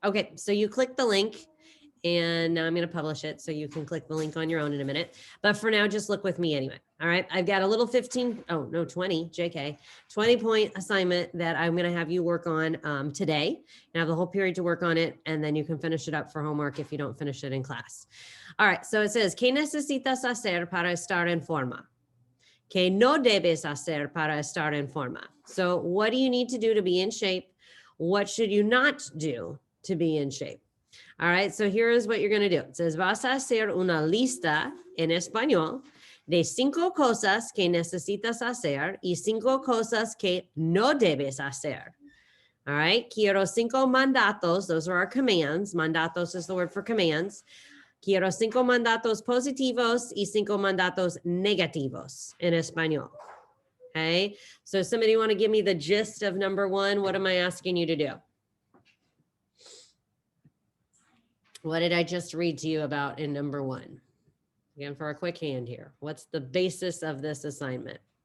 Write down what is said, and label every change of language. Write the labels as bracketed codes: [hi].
[en] Okay, so you click the link, and now I'm going to publish it, so you can click the link on your own in a minute. But for now, just look with me anyway. All right, I've got a little 20, JK, 20-point assignment that I'm going to have you work on today. You have the whole period to work on it, and then you can finish it up for homework if you don't finish it in class. All right, so it says, [es] ¿Qué necesitas hacer para estar en forma? ¿Qué no debes hacer para estar en forma? [en] So what do you need to do to be in shape? What should you not do to be in shape? All right, so here's what you're going to do. It says, [es] vas a hacer una lista en español de 5 cosas que necesitas hacer y 5 cosas que no debes hacer. [en] All right, [es] quiero 5 mandatos. [en] Those are our commands. Mandatos is the word for commands. [es] Quiero 5 mandatos positivos y 5 mandatos negativos en español. [en] Okay, so somebody want to give me the gist of number 1? What am I asking you to do? What did I just read to you about in number 1? Again, for a quick hand here. What's the basis of this assignment?